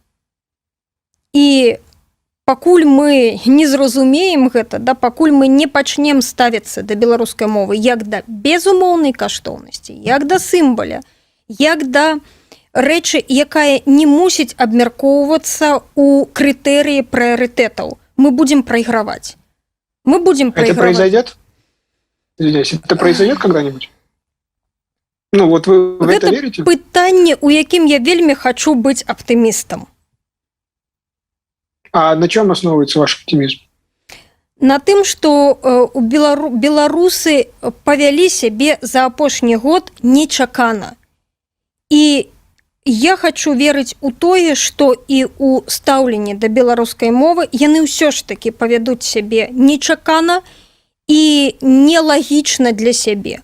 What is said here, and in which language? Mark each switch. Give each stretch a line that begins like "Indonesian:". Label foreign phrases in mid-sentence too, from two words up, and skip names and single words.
Belarusian: І пакуль мы не зразумеем гэта, да, пакуль мы не пачнем ставіцца да беларускай мовы як да безумоўнай каштоўнасці, як да сімваля, як да рэчы, якая не мусіць абмяркоўвацца ў крытэрыі прыярытэтаў, мы будзем прайграваць. Мы будзем прайграваць.
Russian: Это произойдет? Извиняюсь, это произойдет когда-нибудь? Ну, вот вы в это верите?
Belarusian: Гэта пытанне, у якім я вельмі хачу быць аптымістам.
Russian: А на чем основывается ваш оптимизм?
Belarusian: На тым, што беларусы павялі сябе за апошні год нечакана. І я хочу верыць у тое, што і ў стаўленні да беларускай мовы яны ўсё ж такі павядуць сябе нечакана і нелагічна для сябе.